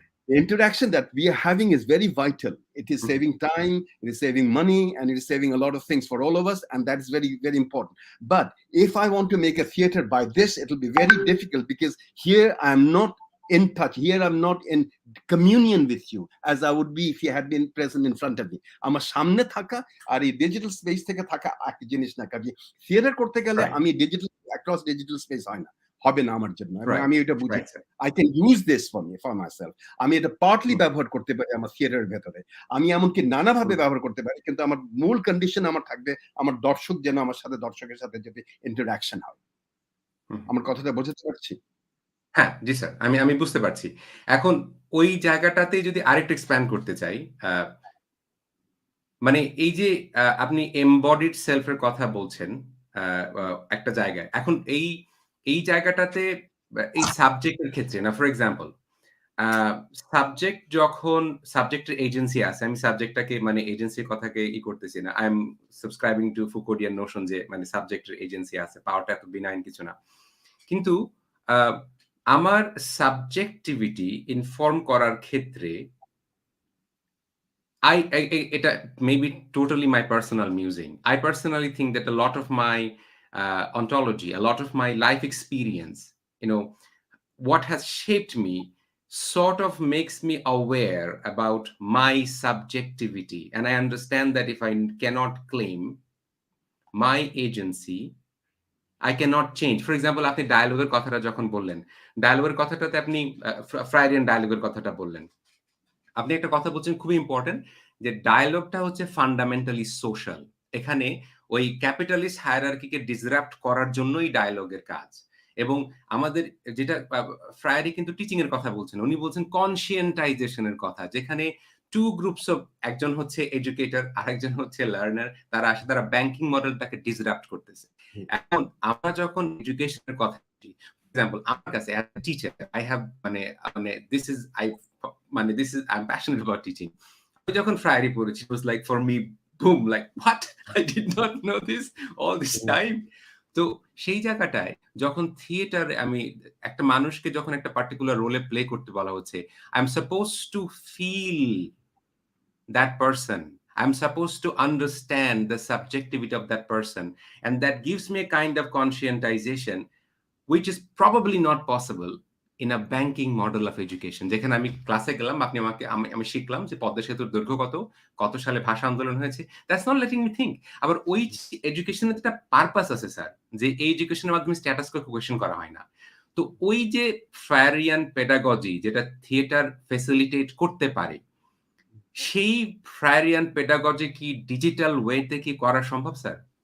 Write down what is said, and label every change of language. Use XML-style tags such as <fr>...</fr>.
<en>The interaction that we are having is very vital. It is saving time, it is saving money, and it is saving a lot of things for all of us, and that is very, very important. But if I want to make a theater by this, it will be very difficult, because here I am not in touch. Here I'm not in communion with you as I would be if you had been present in front of me.</en> <bn>আমার সামনে থাকা আর এই digital space থেকে থাকা এক জিনিস না। কাজে থিয়েটার করতে গেলে আমি ডিজিটাল অ্যাক্রস ডিজিটাল স্পেস হয় না, হবে না আমার জন্য। আমি এটা বুঝি।</bn> <en>I can use this for myself.</en> <bn>আমি এটা পার্টলি ব্যবহার করতে পারি আমার থিয়েটারের ভেতরে। আমি এমনকি নানাভাবে ব্যবহার করতে পারি, কিন্তু আমার মূল কন্ডিশন আমার থাকবে আমার দর্শক যেন আমার সাথে, দর্শকের সাথে যদি ইন্টারঅ্যাকশন হয়। আমার কথাটা বোঝাতে পারছি? হ্যাঁ, জি স্যার, আমি বুঝতে পারছি। এখন ওই জায়গাটাতে যদি আরেকটু এক্সপ্যান্ড করতে চাই, মানে এই যে আপনি এমবডিড সেলফ এর কথা বলছেন একটা জায়গায়, এখন এই জায়গাটাতে এই সাবজেক্টের ক্ষেত্রে না, ফর এক্সাম্পল সাবজেক্ট যখন সাবজেক্টের এজেন্সি আছে, আমি সাবজেক্টটাকে মানে এজেন্সির কথাকে করতেছি না,</bn> <en>I am subscribing to Foucauldian notion</en> <bn>যে মানে সাবজেক্টের এজেন্সি আছে, পাওয়ারটা এত বিনাইন কিছু না। কিন্তু আমার সাবজেক্টিভিটি ইনফর্ম করার ক্ষেত্রে এটা</bn> <en>maybe totally my personal musing. I personally think that a lot of my ontology, a lot of my life experience, what has shaped me sort of makes me aware about my subjectivity. And I understand that if I cannot claim my agency, I cannot change. For example,</en> <bn>আপনি ডায়ালগের কথাটা যখন বললেন, ডায়ালগের কথাটাতে আপনি ফ্রাইডিয়ান ডায়ালগের কথাটা বললেন। আপনি একটা কথা বলছেন খুবই ইম্পর্টেন্ট, যে ডায়ালগটা হচ্ছে ফান্ডামেন্টালি সোশ্যাল। এখানে ওই ক্যাপিটালিস্ট হায়ারার্কিকে ডিসরাপ্ট করার জন্যই ডায়ালগের কাজ। এবং আমাদের যেটা ফ্রায়ারি কিন্তু টিচিং এর কথা বলছেন। উনি বলছেন কনসিয়েন্টাইজেশন এর কথা। যেখানে 2 গ্রুপস অফ, একজন হচ্ছে এডুকেটর, আরেকজন হচ্ছে লার্নার। তারা ব্যাংকিং মডেলটাকে ডিসরাপ্ট করতেছে। এখন আমরা যখন এডুকেশনের কথা বলি, ফর এক্সাম্পল আমার কাছে</bn> <en>As a teacher I have মানে মানে this is I I am passionate about teaching.</en> <bn>আমি যখন ফ্রায়ারি পড়েছি,</bn> <en>it was like for me boom, like what, I did not know this all this time.</en> <bn>তো সেই জায়গাটায় যখন থিয়েটার, আমি একটা মানুষকে যখন একটা পার্টিকুলার রোলে প্লে করতে বলা হচ্ছে, I am suppose two feel</bn> <en>that person. I'm supposed to understand the subjectivity of that person. And that gives me a kind of conscientization, which is probably not possible in a banking model of education.</en> <bn>যেখানে আমি ক্লাসে গেলাম, আপনি আমাকে আমি শিখলাম যে পদ্মা সেতুর দৈর্ঘ্য কত সালে ভাষা আন্দোলন হয়েছে।</bn> <en>That's not letting me think.</en> <bn>আবার ওই এডুকেশনের একটা পারপাস আছে স্যার, যে এই এডুকেশনের মাধ্যমে স্ট্যাটাসকে কোয়েশ্চেন করা হয় না। তো ওই যে ফ্রায়ারিয়ান পেডাগজি যেটা থিয়েটার ফ্যাসিলিটেট করতে পারে, সেই ফ্রায়ারিয়ান পেডাগজি কি ডিজিটাল ওয়েতে কি করা সম্ভব স্যার?</bn>